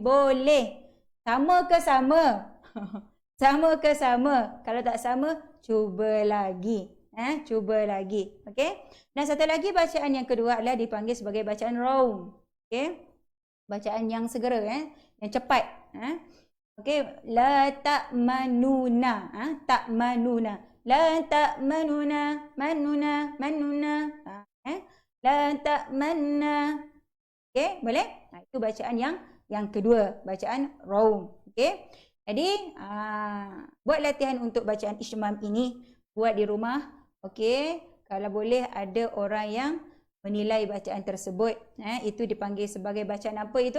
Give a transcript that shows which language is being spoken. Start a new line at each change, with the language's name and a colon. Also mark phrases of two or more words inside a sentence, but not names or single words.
Malay: Boleh. Sama ke sama? Sama ke sama? Kalau tak sama, cuba lagi. Cuba lagi. Okey? Dan satu lagi bacaan yang kedua adalah dipanggil sebagai bacaan raum. Okey? Bacaan yang segera, yang cepat. Okey,
Arabic: لا تأمنونا. تأمنونا. لا تأمنونا، منونا، منونا. لا تأمنا.
Malay: Okey, boleh? Itu bacaan yang kedua, bacaan raum. Okey. Jadi, buat latihan untuk bacaan isymam ini, buat di rumah. Okey, kalau boleh ada orang yang menilai bacaan tersebut. Itu dipanggil sebagai bacaan apa itu?